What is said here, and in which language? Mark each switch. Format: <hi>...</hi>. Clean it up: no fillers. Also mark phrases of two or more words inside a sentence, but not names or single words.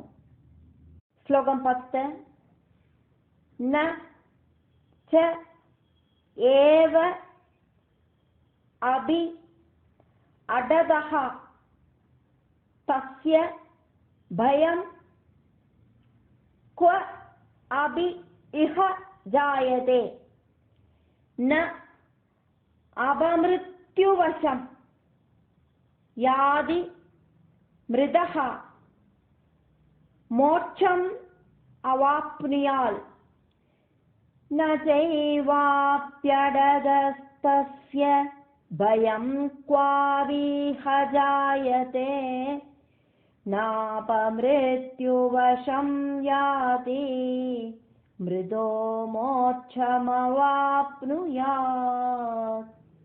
<sa>ஸ்லோகம் 10. न च एव अपि अटतः तस्य भयम् क्व अभि इह जायते न अपमृत्युवशं यादि मृदः मोक्षम् अवाप्नुयात् न चैवाप्यडगस्तस्य भयं क्वाविह जायते नापमृत्युवशं याति मृदो मोक्षमवाप्नुयात्.</sa>